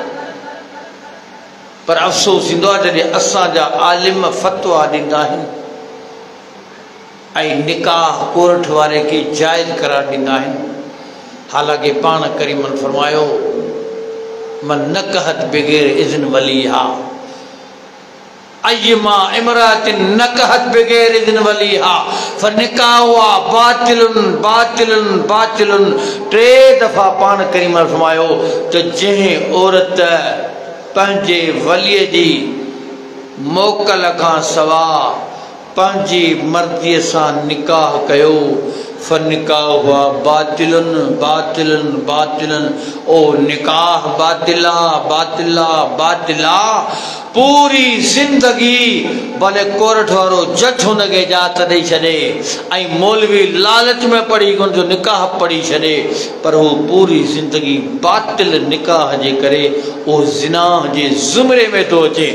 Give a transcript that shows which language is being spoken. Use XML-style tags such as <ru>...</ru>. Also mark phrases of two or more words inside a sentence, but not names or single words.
<sd>पर अफ़सोस थींदो आहे जॾहिं असांजा आलिम फ़तवा ॾींदा आहिनि ऐं निकाह कोर्ट वारे खे जाइज़ करार ॾींदा आहिनि। हालांकि पाण करीमन फरमायो</sd> <ar>من نكحت بغير إذن وليها أيما امرأة نكحت بغير إذن وليها فنكاحها باطل باطل باطل.</ar> <sd>टे दफ़ा पाण करीमन फरमायो त जंहिं औरत पंहिंजे वलीअ जी मोकल खां सवाइ पंहिंजी मर्ज़ीअ सां निकाह कयो</sd> <ar>فنكاحها باطل باطل باطل.</ar> <sd>ओ निकाह बातिला बातिला बातिला। पूरी ज़िंदगी भले कोर्ट वारो जज हुनखे इजाज़त ॾेई छॾे ऐं मौलवी लालच में पड़ी हुनजो निकाह पढ़ी छॾे, पर उहो पूरी ज़िंदगी बातिल निकाह जे करे उहो ज़िनाह जे ज़ुमरे में थो अचे।</sd>